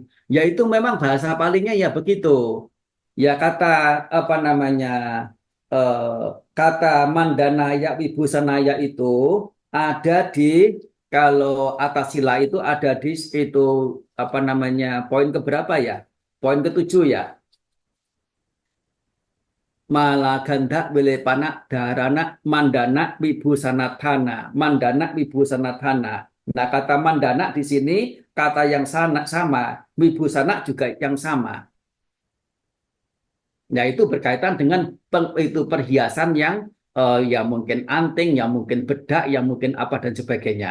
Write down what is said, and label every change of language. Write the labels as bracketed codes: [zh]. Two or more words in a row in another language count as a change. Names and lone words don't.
[id] Yaitu memang bahasa palingnya ya begitu. Ya kata kata [pi] mandanaya wibusanaya [id] itu ada di kalau atasila itu ada di itu poin keberapa ya? Poin ke-7 ya. [pi] Malaganda wilepana dharana mandana wibusanatana. Mandana wibusanatana. [id] Nah, kata mandana di sini kata yang sama, wibusana juga yang sama. Nah, itu berkaitan dengan itu perhiasan yang ya mungkin anting, yang mungkin bedak, yang mungkin apa dan sebagainya.